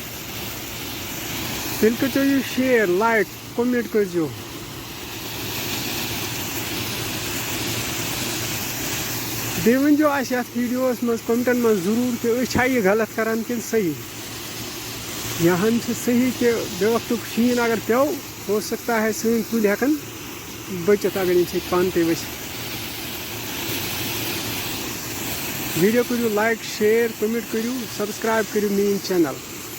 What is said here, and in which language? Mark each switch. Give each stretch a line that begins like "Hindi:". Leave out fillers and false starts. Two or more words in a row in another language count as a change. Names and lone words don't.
Kashmiri: تیل کرو
English: share like comment
Kashmiri: کرو بیٚیہِ ؤنزیٚو اَسہِ یتھ ویڈیوس منٛز کومنٹن منٛز ضروٗر کہِ أسۍ چھا یہِ غلط کران کِنہٕ صحیح یا ہن چھِ صحیح کہِ بے وقتُک شیٖن اگر پیٚو
Urdu: ہو سکتا ہے
Kashmiri: سٲنۍ کُلۍ ہٮ۪کن بٔچِتھ اگر ییٚمہِ سۭتۍ پن پیٚیہِ ؤسِتھ. ویڈیو کرو
English: like share comment
Kashmiri: کرو سبسکرائب کرو میٲنۍ چینل.